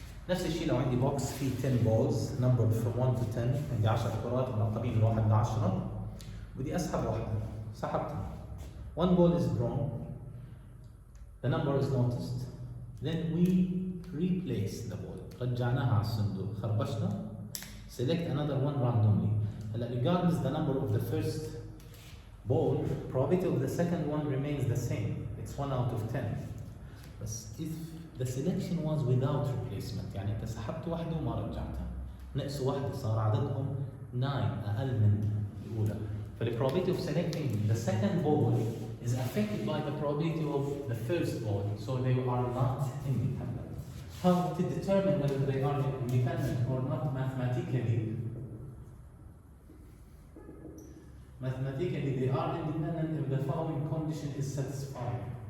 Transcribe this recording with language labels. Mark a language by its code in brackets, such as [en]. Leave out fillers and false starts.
[ar] نفس الشيء لو عندي بوكس فيه 10 [en] balls numbered from 1 to 10، [ar] عندي 10 كرات منقبين من 1 ل 10، بدي أسحب واحدة، سحبتها. [en] One ball is drawn, the number is noticed, then we replace the ball. [ar] رجعناها على الصندوق، خربشنا. [en] Select another one randomly. [ar] هلا [en] regardless the number of the first ball, probability of the second one remains the same. It's 1 out of 10. [ar] بس [en] if the selection was without replacement، [ar] يعني انت سحبت واحدة وما رجعتها، نقصوا واحدة صار عددهم 9 أقل من الأولى. [en] فالprobability of selecting the second ball is affected by the probability of the first ball, so they are not independent. How to determine whether they are independent or not mathematically? Mathematically, they are independent if the following condition is satisfied.